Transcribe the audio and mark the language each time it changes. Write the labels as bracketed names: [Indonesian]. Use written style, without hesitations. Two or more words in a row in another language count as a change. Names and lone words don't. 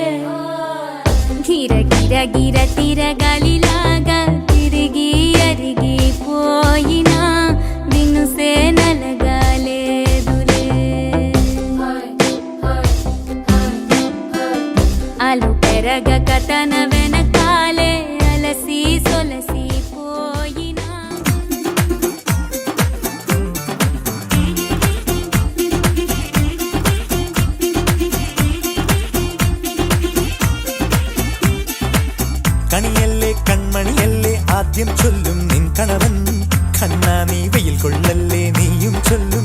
[Telugu] గిర గిర గిర తిరగాలిలాగా తిరిగి అరిగిపోయినా దినుసే నలగాలేదులే. ఆలు పెరగక తన వెనకాలే అలసి సొలసిపోయినా. [Malayalam] കണിയല്ലേ കൺമണിയല്ലേ ആദ്യം ചൊല്ലും നിൻ കണവൻ, കണ്ണാ നീ വെയിൽ കൊള്ളല്ലേ നീയും ചൊല്ലും.